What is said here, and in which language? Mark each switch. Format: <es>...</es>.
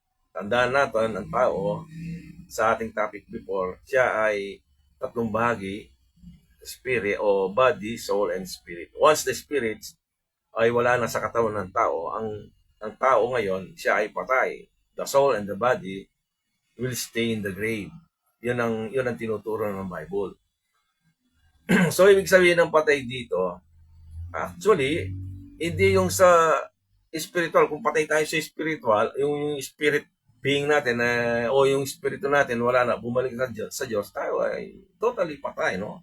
<tl>Tandaan natin, ang tao, sa ating topic before, siya ay tatlong bahagi, spirit o</tl> <en>body, soul, and spirit. Once the spirit</en> <tl>ay wala na sa katawan ng tao, ang tao ngayon, siya ay patay.</tl> <en>The soul and the body will stay in the grave.</en> <tl>Yun ang tinuturo ng Bible. So, ibig sabihin ng patay dito, actually, hindi yung sa spiritual. Kung patay tayo sa spiritual, yung spirit being natin o yung spirito natin wala na, bumalik sa Diyos, tayo ay totally patay, no?</tl>